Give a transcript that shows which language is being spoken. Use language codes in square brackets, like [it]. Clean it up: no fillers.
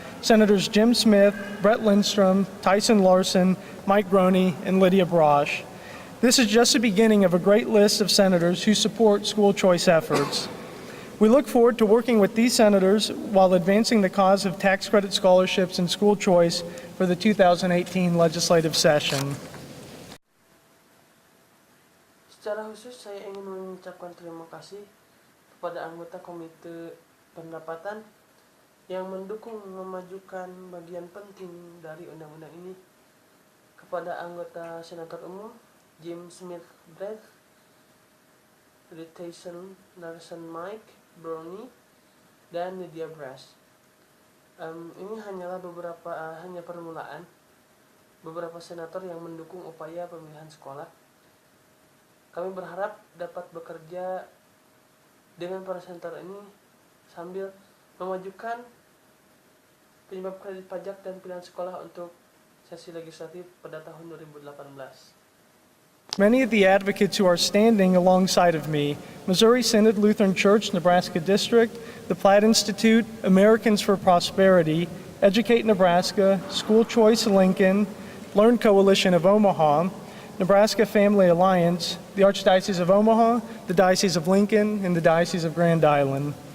[en] Senators Jim Smith, Brett Lindstrom, Tyson Larson, Mike Groney, and Lydia Brosh. This is just the beginning of a great list of senators who support school choice efforts. We look forward to working with these senators while advancing the cause of tax credit scholarships and school choice for the 2018 legislative session. [id] Secara khusus saya ingin mengucapkan terima kasih kepada anggota Komite Pendapatan yang mendukung memajukan bagian penting dari undang-undang ini, kepada anggota Senator Umum Jim Smith Brett, Tyson Larson Mike Brownie, dan Lydia Brosh. Ini hanyalah hanya permulaan beberapa senator yang mendukung upaya pemilihan sekolah. Kami berharap dapat bekerja dengan para senator ini sambil memajukan penyebab kredit pajak dan pilihan sekolah untuk sesi legislatif pada tahun 2018. [en] Many of the advocates who are standing alongside of me, Missouri Synod Lutheran Church, Nebraska District, the Platt Institute, Americans for Prosperity, Educate Nebraska, School Choice Lincoln, Learn Coalition of Omaha, Nebraska Family Alliance, the Archdiocese of Omaha, the Diocese of Lincoln, and the Diocese of Grand Island.